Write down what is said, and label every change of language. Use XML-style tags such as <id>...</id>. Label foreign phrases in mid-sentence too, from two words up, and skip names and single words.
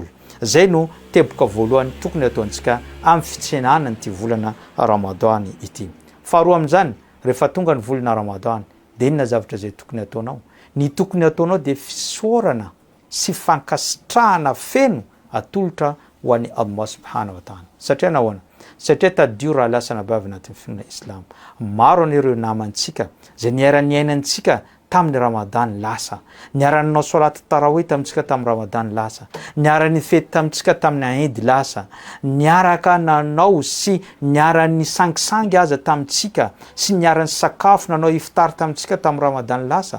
<mg>Zay no teboka voalohany tokony ataontsika amin'ny fitsenana nyity volana Ramadan ity. Faharoa amin'izany, rehefa tonga ny volana Ramadan dia inona zavatra zay tokony ataonao? Ny tokony ataonao dia fisorana sy fankasitrahana feno atolotra ho an'ny</mg> <ar>الله سبحانه وتعالى.</ar> <mg>Satria nahoana? Satria tadio raha lasa nabavy anatin'ny fiangonana Islam. Maro an'ireo namantsika zay niara-ny ainantsika tamin'ny Ramadan lasa, niara-nanao</mg> <ar>صلاة التراويح</ar> <mg>tamintsika tamin'ny Ramadan lasa, niara-ny fety tamintsika tamin'ny Eid lasa, niaraka nanao sy niara-ny sangisangy aza tamintsika sy niara-ny sakafo nanao iftar tamintsika tamin'ny Ramadan lasa.</mg>